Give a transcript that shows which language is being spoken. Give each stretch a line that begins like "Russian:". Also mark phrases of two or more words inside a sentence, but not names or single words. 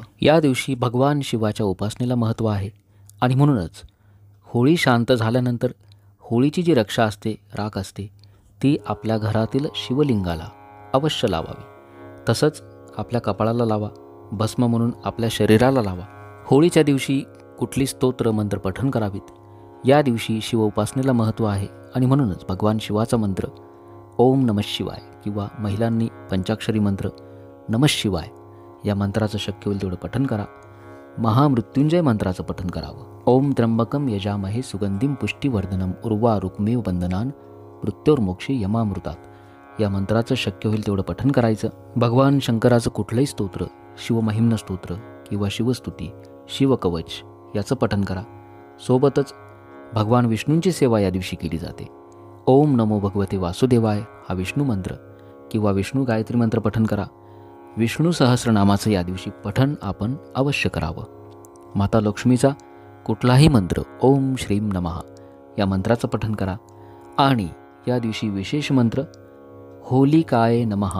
Marathi: या दिवशी भगवान शिवाच्या उपासनेला महत्त्व आहे आणि म्हणूनच होळी शांत झाल्यानंतर होळीची जी रक्षा असते, राख असते, ती आपल्या घरातील शिवलिंगाला अवश्य लावावी. तसंच आपल्या कपाळाला लावा, भस्म म्हणून आपल्या शरीराला लावा. होळीच्या दिवशी कुठली स्तोत्र मंत्र पठण करावीत. या दिवशी शिव उपासनेला महत्त्व आहे आणि म्हणूनच भगवान शिवाचा मंत्र
Sanskrit: ओम नमः शिवाय
Marathi: किंवा महिलांनी पंचाक्षरी मंत्र
Sanskrit: नमः शिवाय
Marathi: या मंत्राचं शक्य होईल तेवढं पठण करा. महामृत्युंजय मंत्राचं पठण करावं.
Sanskrit: ओम त्र्यंबकम यजामहे सुगंधिम पुष्टिवर्धनम उर्वा रुक्मेव बंधनान मृत्योर्मोक्षी यमामृतात
Marathi: या मंत्राचं शक्य होईल तेवढं पठण करायचं. भगवान शंकराचं कुठलंही स्तोत्र, शिवमहिम्न स्तोत्र किंवा शिवस्तुती, शिवकवच याचं पठण करा. सोबतच भगवान विष्णूंची सेवा या दिवशी केली जाते.
Sanskrit: ओम नमो भगवते वासुदेवाय
Marathi: हा विष्णू मंत्र किंवा विष्णू गायत्री मंत्र पठण करा. विष्णू सहस्रनामाचं या दिवशी पठण आपण अवश्य करावं. माता लक्ष्मीचा कुठलाही मंत्र
Sanskrit: ओम श्रीम नमः
Marathi: या मंत्राचं पठण करा. आणि या दिवशी विशेष मंत्र
Sanskrit: होलिकाय नमः.